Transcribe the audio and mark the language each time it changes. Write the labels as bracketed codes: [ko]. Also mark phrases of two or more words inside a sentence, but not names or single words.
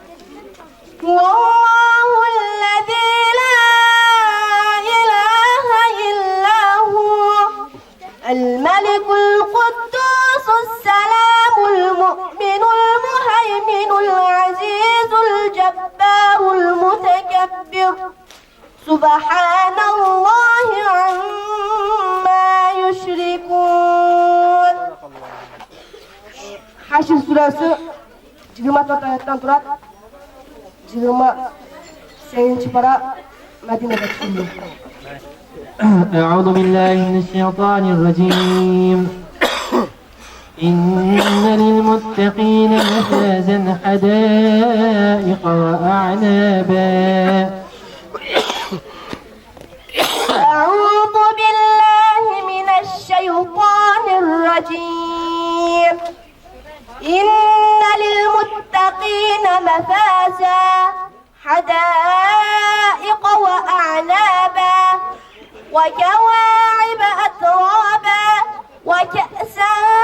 [ar] والله الذي لا إله إلا هو الملك القدوس السلام المؤمن المهيمن العزيز الجبار المتكبر سبحان الله عما يشركون. [uz] Haşr suresi 24 ayattan turadi. [tr] 28 para Medine'de çıkıyor. [ar] أعوذ بالله من الشيطان الرجيم إن للمتقين مفازا حدائق وأعنابا أعوذ بالله من الشيطان الرجيم إن للمتقين مفازا حدائق وأعنابا وكواعب أترابا وكأسا